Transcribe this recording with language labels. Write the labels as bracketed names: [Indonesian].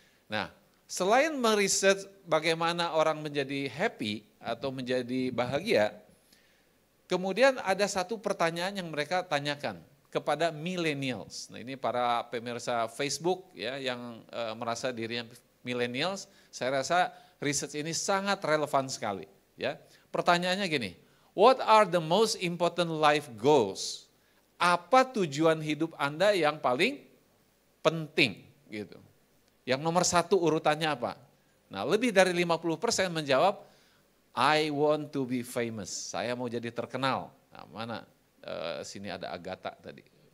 [Indonesian] Nah selain meriset bagaimana orang menjadi happy atau menjadi bahagia, kemudian ada satu pertanyaan yang mereka tanyakan kepada millennials. Nah ini para pemirsa Facebook ya yang merasa dirinya millennials, saya rasa riset ini sangat relevan sekali. Ya, pertanyaannya gini, [English] what are the most important life goals? [Indonesian] Apa tujuan hidup Anda yang paling penting gitu? Yang nomor satu urutannya apa? Nah lebih dari 50% menjawab, [English] I want to be famous. [Indonesian] Saya mau jadi terkenal. Nah mana? Sini ada Agatha tadi.